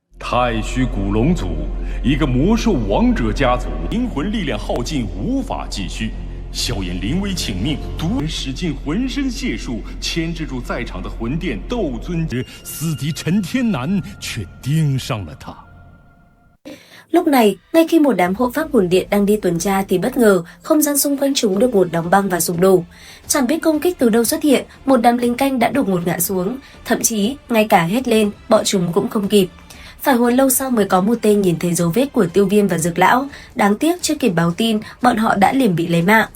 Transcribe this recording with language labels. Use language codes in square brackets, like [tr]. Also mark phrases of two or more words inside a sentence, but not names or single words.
[zh] 太虚古龙族，一个魔兽王者家族，灵魂力量耗尽，无法继续。萧炎临危请命，独人使尽浑身解数，牵制住在场的魂殿斗尊死敌陈天南，却盯上了他。 [vi] Lúc này, ngay khi một đám hộ pháp hồn điện đang đi tuần tra thì bất ngờ không gian xung quanh chúng được một đóng băng và sụp đổ. Chẳng biết công kích từ đâu xuất hiện, một đám lính canh đã đột ngột ngã xuống, thậm chí ngay cả hét lên, bọn chúng cũng không kịp. Phải hồi lâu sau mới có một tên nhìn thấy dấu vết của Tiêu Viêm và Dược Lão, đáng tiếc chưa kịp báo tin, bọn họ đã liền bị lấy mạng.